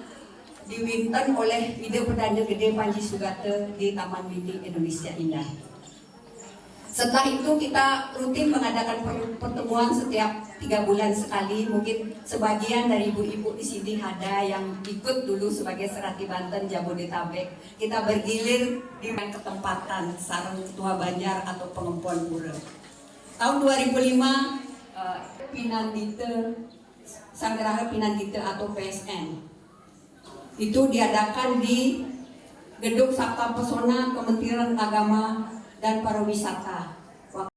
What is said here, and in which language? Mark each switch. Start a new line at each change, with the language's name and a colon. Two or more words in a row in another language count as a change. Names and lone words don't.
Indonesian: Diwimpin oleh ide perdana gede Panji Sugate di Taman Mini Indonesia Indah. Setelah itu kita rutin mengadakan pertemuan setiap 3 bulan sekali. Mungkin sebagian dari ibu-ibu di sini ada yang ikut dulu sebagai serati Banten Jabodetabek. Kita bergilir di ketempatan sarang Ketua Banjar atau Pengempuan Pura. Tahun 2005 Pinandite, Sanggeraha Pinandite atau PSN. Itu diadakan di Gedung Sabta Pesona Kementerian Agama dan Pariwisata.